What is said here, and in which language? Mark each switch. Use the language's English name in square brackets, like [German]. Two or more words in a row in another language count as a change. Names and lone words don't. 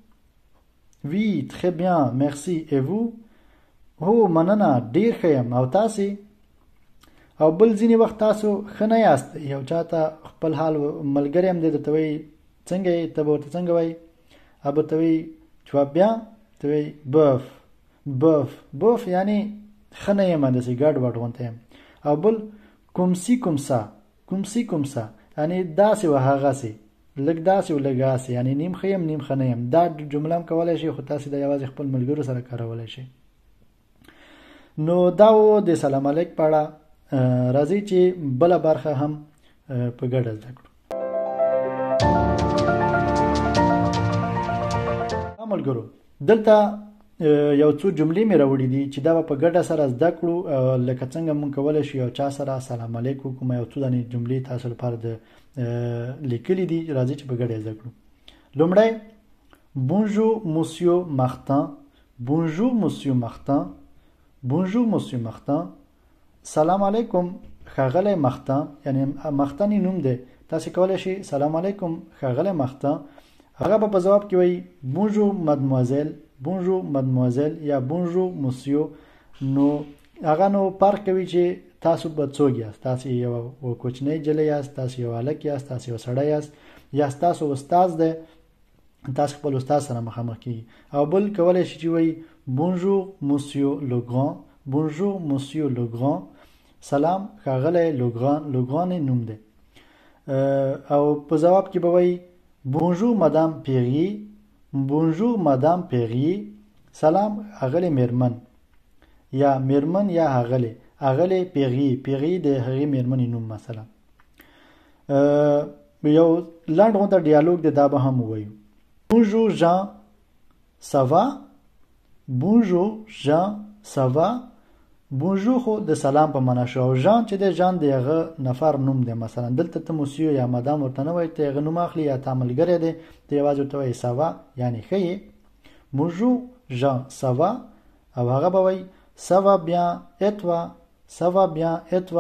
[Pashto] هو مننه ډېر ښه یم او تاسې او بل ځینې وخت تاسو ښه نه یاست یو چا ته خپل حال ملګری هم دی درته وایي څنګه یې ته به ورته څنګه وایي هغه به ته وایي [French] tu vas bien [Pashto] ته وایي bof یعنی ښه نه یم داسې ګډ وډ غونته یم او بل [French] comme ci comme ça [Pashto] یعنی داسې و هغسې لږ داسې و لږ هسې یعنی نیم ښه یم نیم ښه نه یم دا جمله هم کولی شئ خو تاسې دا یوازې خپل ملګرو سره کارولی شئ نو دا و د سلام علیک په اړه راځئ چې بله برخه هم په ګډه زده کړو ملګرو دلته یو څو جملې مې راوړي دي چې دا به په ګډه سره زده کړو لکه څنګه مونږ کولی شو یو چا سره سلام علیک وکړو یو څو دانې جملې تاسو لپاره د لیکلي دي راځئ چې په ګډه زده کړو لومړی bonjour monsieur Martin سلام علیکم ښاغلی مختن یعنی مختن نوم دی تاسو کولی شئ سلام علیکم ښاغلی مختن هغه به په ځواب کې وایي [French] bonjour mademoiselle bonjour mademoiselle [Pashto] یا [French] bonjour monsieur. [Pashto] نو هغه نو فرق کوي چې تاسو به څوک یاست، تاسو یو کوچنی جلی یاست، تاسو یو هلک یاست، تاسو یو سړی یاست، یا تاسو استاد دی، تاسو خپل استاد سره مخامخ کیږي. او بل کولی شي چې وایي [French] bonjour monsieur Legrand, bonjour monsieur Legrand, [Pashto] سلام ښاغلی لوګران. لوګران نوم دی. او په ځواب کې به وایي [French] bonjour madame Perrier, bonjour madame Perrier, [Pashto] سلام ښاغلی میرمن، یا میرمن یا ښاغلی، ښاغلی پیری. پیری د هغې میرمنې نوم مثلا. یو لنډ غونډه ډیالوګ دی، دا به هم ووایو. [French] bonjour Jean ça va, bonjour Jean ça va. [Pashto] بونژور خو د سلام په معنا شو، او ژان چې دی ژان د هغه نفر نوم دی. مثلا دلته ته موسیو یا مدام ورته نه وایي، ته هغه نوم اخلي یا تا ملګری دی، ته یوازې ورته وایي ساوا یعنې ښه یې. [French] bonjour Jean ça va. [Pashto] او هغه به وایي [French] ça va bien et toi, ça va bien et toi.